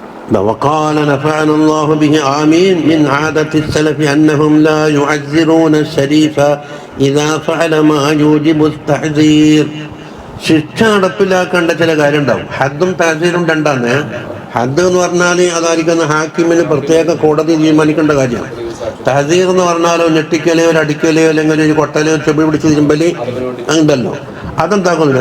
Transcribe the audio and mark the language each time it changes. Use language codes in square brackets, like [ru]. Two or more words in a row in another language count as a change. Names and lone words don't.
[ar] وقال نفعنا الله به آمين من عادة السلف أنهم لا يعذرون الشريف إذا فعل ما يوجب التحذير. [ml] ശിക്ഷ നടപ്പിലാക്കേണ്ട ചില കാര്യം ഉണ്ടാവും. ഹദ്ദും തഹ്സീറും രണ്ടാണ്. ഹദ് എന്ന് പറഞ്ഞാൽ അതായിരിക്കുന്ന ഹാക്കിമിന് പ്രത്യേക കോടതി തീരുമാനിക്കേണ്ട കാര്യമാണ്. തഹ്സീർ എന്ന് പറഞ്ഞാലോ ഞെട്ടിക്കലയോ ഒരു അടിക്കലയോ അല്ലെങ്കിൽ ഒരു കൊട്ടലയോ ചെവി പിടിച്ച് തിരുമ്പലി അങ്ങനല്ലോ. അതെന്താക്കുന്നില്ല.